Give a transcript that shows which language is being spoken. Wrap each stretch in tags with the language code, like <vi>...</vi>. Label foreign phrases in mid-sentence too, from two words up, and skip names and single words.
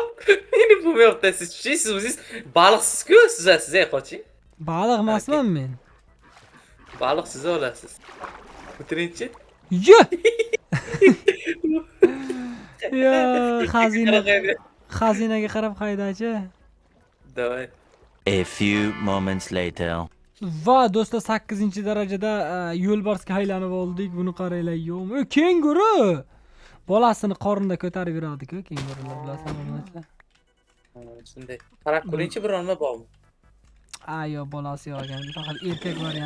<uz>Meni pul yo'qda siz tushaysiz, o'zingiz baliqsiz-ku, siz qoching. baliq emasman men. Baliq siz olasiz. O'tiringchi. Yo! Yo, xazinaga qarab haydachi. Davay.</uz> <en>A few moments later.</en> <uz>Va do'stlar 8-darajada yo'lbarsga aylanib oldik. Buni qaranglar, yo'q. Kenguru. Bolasini qorinda ko'tarib yuradi-ku, kengurular bilasizmi? Shunday. Qarab ko'ringchi bironma bormi? Yo, bolasi yo'q ekan. Faqat erkak variant.</uz>